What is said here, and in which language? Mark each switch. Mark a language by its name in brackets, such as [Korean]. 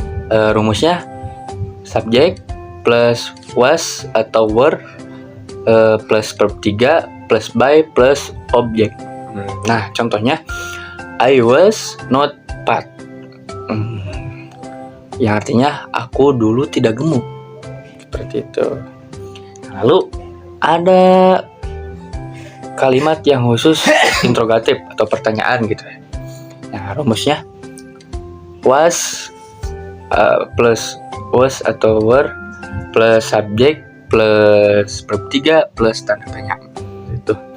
[Indonesian] Rumusnya subjek plus was atau were plus verb 3 plus by plus objek. Nah, contohnya [English] I was not fat, [Indonesian] yang artinya aku dulu tidak gemuk. Seperti itu. Lalu ada kalimat yang khusus interrogatif atau pertanyaan gitu. Nah, rumusnya was plus was atau were plus subjek plus verb 3 plus tanda tanya. Itu.